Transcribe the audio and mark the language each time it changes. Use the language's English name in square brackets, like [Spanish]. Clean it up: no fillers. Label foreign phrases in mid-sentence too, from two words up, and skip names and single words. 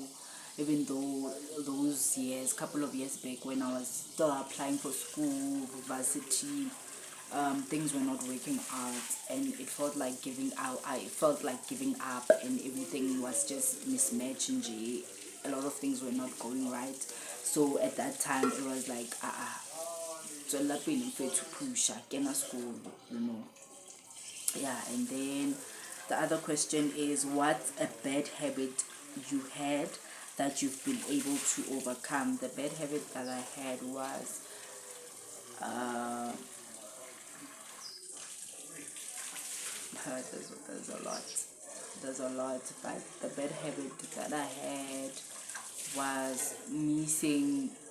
[English] Even though those years, couple of years back, when I was still applying for school, varsity, things were not working out, and it felt like giving out. I felt like giving up, and everything was just mismatched. And a lot of things were not going right. So at that time, it was like, [Tswana] tswela pele mfethu, pusha, kena school, yeah. [English] And then the other question is, what's a bad habit you had that you've been able to overcome? The bad habit that I had was there's a lot, but the bad habit that I had was missing.